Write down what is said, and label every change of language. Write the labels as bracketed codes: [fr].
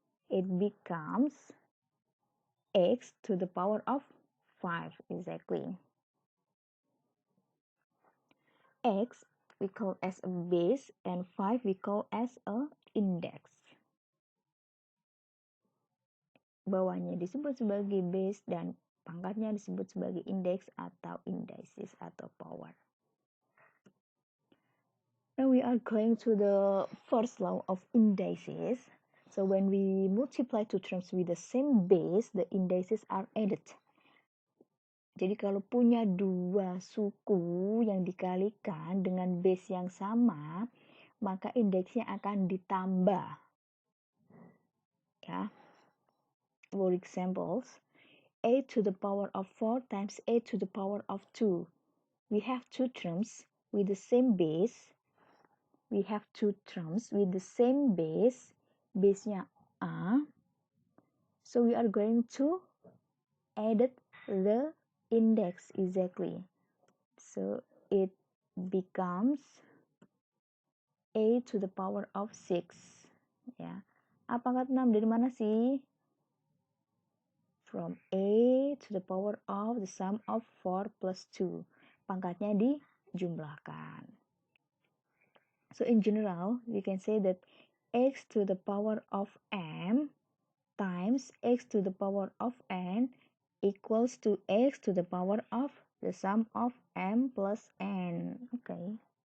[en] It becomes x to the power of 5. Exactly. X we call as a base and 5 we call as a index. [id] Bawahnya disebut sebagai base dan pangkatnya disebut sebagai index atau indices atau power. [en] Now we are going to the first law of indices. So when we multiply two terms with the same base, the indices are added. [id] Jadi kalau punya dua suku yang dikalikan dengan base yang sama, maka indeksnya akan ditambah. Ya. [en] For examples, a to the power of 4 times a to the power of 2. We have two terms with the same base. We have two terms with the same base. Base-nya A. So we are going to add the index exactly. So it becomes a to the power of 6. Ya. [id] A pangkat 6 dari mana sih? [en] From a to the power of the sum of 4 plus 2. [id] Pangkatnya dijumlahkan. [en] So in general, we can say that x to the power of m times x to the power of n equals to x to the power of the sum of m plus n. Okay.